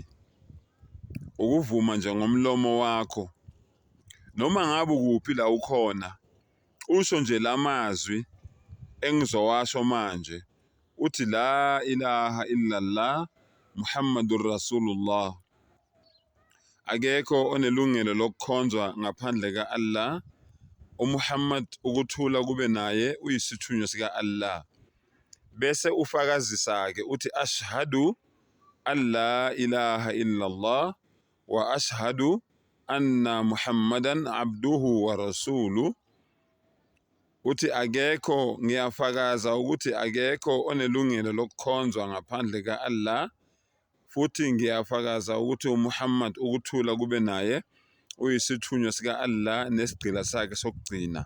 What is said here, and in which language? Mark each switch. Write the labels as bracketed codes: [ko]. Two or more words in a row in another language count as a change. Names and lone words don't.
[zu] Ukuvuma nje ngomlomo wakho, noma ngabe kuphi la ukhona, usho nje lamazwi engizowasho manje, uthi [ar] لا إله إلا الله محمد رسول الله. [zu] Akekho onelungelo lokukhonzwa ngaphandle ka Allah. uMuhammad ukuthula kube naye uyisithunywa sika Allah. Bese ufakazisa-ke uthi [ar] أشهد أن لا إله إلا الله وأشهد أن محمدا عبده ورسوله. [zu] Uthi akekho, ngiyafakaza ukuthi akekho onelungelo lokukhonzwa ngaphandle ka Allah, futhi ngiyafakaza ukuthi uMuhammad ukuthula kube naye uyisithunywa sika Allah nesigcila sakhe sokugcina.